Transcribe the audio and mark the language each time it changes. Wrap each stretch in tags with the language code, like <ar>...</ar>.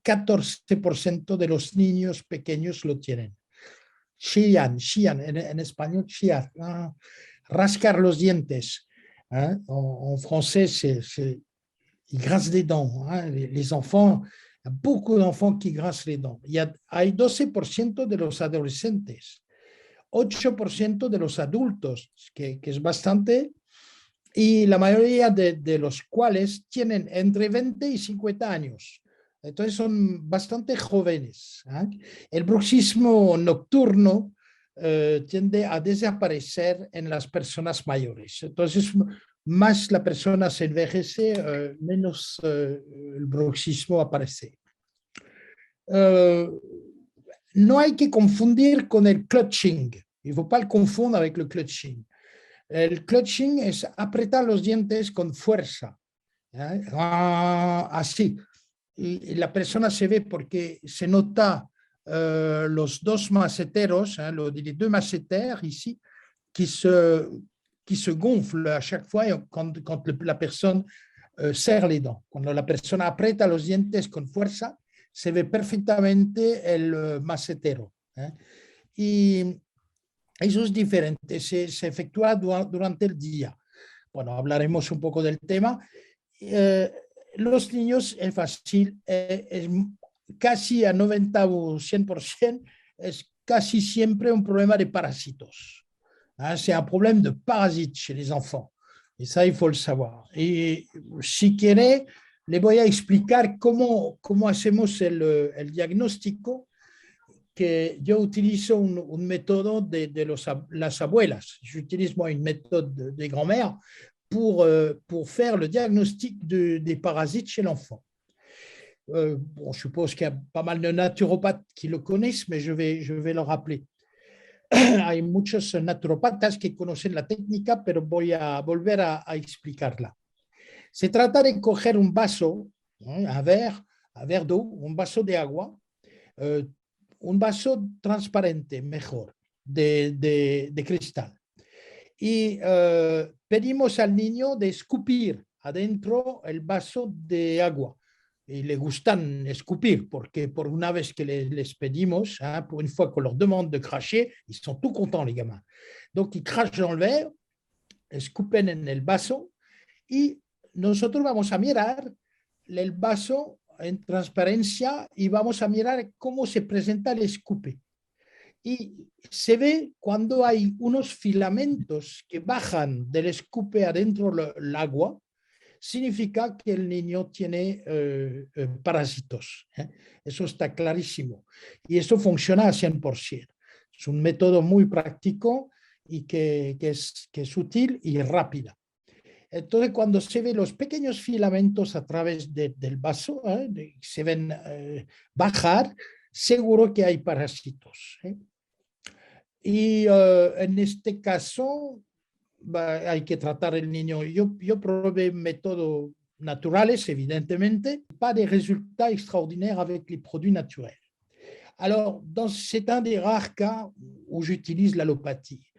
<es>14% de los niños pequeños lo tienen. Chillan, en español, chillar, rascar los dientes.</es> <fr>En français, ils grincent des dents. Les enfants, il y a beaucoup d'enfants qui grincent les dents.</fr> <es>Hay 12% de los adolescentes, 8% de los adultos, que es bastante, y la mayoría de los cuales tienen entre 20 y 50 años. Entonces son bastante jóvenes. El bruxismo nocturno tiende a desaparecer en las personas mayores. Entonces, más la persona se envejece, menos el bruxismo aparece. No hay que confundir con el clutching.</es> <fr>Il ne faut pas le confondre avec le clutching.</fr> <es>El clutching es apretar los dientes con fuerza, así. Y la persona se ve porque se nota los dos maceteros,</es> <fr>les deux masséters ici, qui se gonflent à chaque fois quand la personne serre les dents.</fr> <es>Cuando la persona aprieta los dientes con fuerza, se ve perfectamente el macetero. Y eso es diferente, se efectúa durante el día. Bueno, hablaremos un poco del tema. Los niños es fácil, es casi a 90 o 100%, es casi siempre un problema de parásitos.</es> <fr>C'est un problème de parasites chez les enfants. Et ça, il faut le savoir.</fr> <es>Et si quiere, le voy a explicar cómo hacemos el diagnóstico, que yo utilizo un método de las abuelas.</es> <fr>J'utilise moi une méthode des grands-mères pour faire le diagnostic des parasites chez l'enfant. Bon, je suppose qu'il y a pas mal de naturopathes qui le connaissent, mais je vais le rappeler.</fr> <es>Hay muchos naturopatas que conocen la técnica, pero voy a volver a explicarla. Se trata de coger un vaso,</es> <fr>un verre d'eau,</fr> <es>un vaso de agua, un vaso transparente, mejor, de cristal. Y pedimos al niño de escupir adentro el vaso de agua. Y le gustan escupir, porque por una vez que les pedimos,</es> <fr>pour une fois qu'on leur demande de cracher, ils sont tout contents, les gamins. Donc, ils crachent dans le verre,</fr> <es>escupen en el vaso, y nosotros vamos a mirar el vaso en transparencia y vamos a mirar cómo se presenta el escupe. Y se ve cuando hay unos filamentos que bajan del escupe adentro del agua, significa que el niño tiene parásitos. Eso está clarísimo. Y eso funciona a 100%. Es un método muy práctico y que es útil y rápida. Entonces, cuando se ven los pequeños filamentos a través del vaso, se ven bajar, seguro que hay parásitos. Y en este caso, hay que tratar el niño. Yo probé métodos naturales,</es> <fr>évidemment, pas des résultats extraordinaires avec les produits naturels. Alors, c'est un des rares cas où j'utilise l'allopathie.</fr>